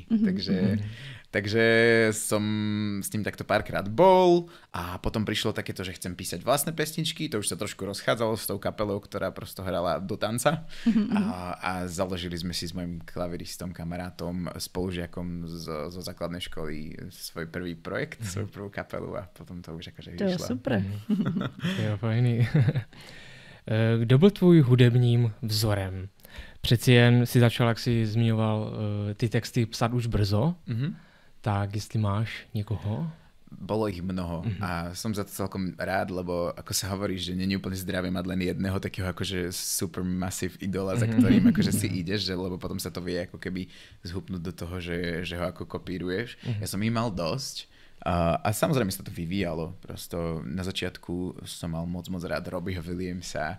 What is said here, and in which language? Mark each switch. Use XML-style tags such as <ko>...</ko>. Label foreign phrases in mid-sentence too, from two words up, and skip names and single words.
<sk>Takže som s tým takto párkrát bol a potom prišlo takéto, že chcem písať vlastné pesničky, to už sa trošku rozchádzalo s tou kapelou, ktorá prosto hrala do tanca a založili sme si s mojim klaviristom, kamarátom, spolužiakom zo základnej školy svoj prvý projekt, svoju prvú kapelu a potom to už akože vyšlo.</sk> <cs>To je super. Jo, fajný. Kdo byl tvůj hudebním vzorem? Přeci jen si začal, jak jsi zmiňoval, ty texty psát už brzo, tak jestli máš někoho?</cs> <sk>Bolo ich mnoho a som za to celkom rád, lebo ako sa hovorí, že nie je úplne zdravé mať len jedného takého akože</sk> <en>super massive</en> <sk>idola, za ktorým akože si ideš, že, lebo potom sa to vie ako keby zhupnúť do toho, že ho ako kopíruješ. Ja som ich mal dosť. A samozrejme sa to vyvíjalo. Prosto na začiatku som mal moc rád Robbieho Williamsa.</sk>